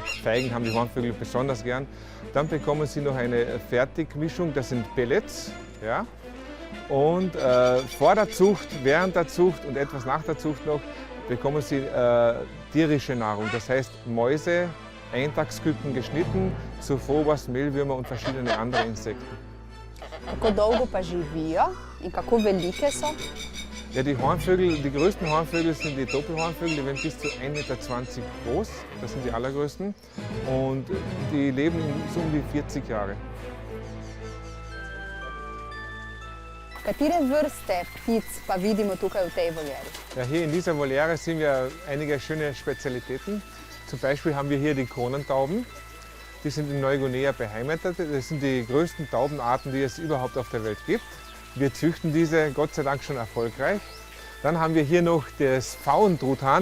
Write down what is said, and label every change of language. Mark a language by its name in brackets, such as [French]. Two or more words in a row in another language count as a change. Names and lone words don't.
[German] Feigen haben die Hornvögel besonders gern. Dann bekommen sie noch eine Fertigmischung, das sind Pellets. Ja? Und vor der Zucht, während der Zucht und etwas nach der Zucht noch bekommen sie tierische Nahrung, das heißt Mäuse, Eintagsküken geschnitten, Zophobas, Mehlwürmer und verschiedene andere Insekten. [Slovenian] Kako dolgo pa živijo in kako velike so? [German] Ja, die Hornvögel, die größten Hornvögel sind die Doppelhornvögel, die werden bis zu 1,20 Meter groß, das sind die allergrößten. Und die leben so um die 40 Jahre. [Slovenian] Katere vrste ptic pa vidimo tukaj v tej voljeri? [German] Ja, hier in dieser Voliere sehen wir einige schöne Spezialitäten. Zum Beispiel haben wir hier die Kronentauben. Die sind in Neuguinea beheimatet. Das sind die größten Taubenarten, die es überhaupt auf der Welt gibt. Wir züchten diese Gott sei Dank schon erfolgreich. Dann haben wir hier noch das Pfauentruthahn.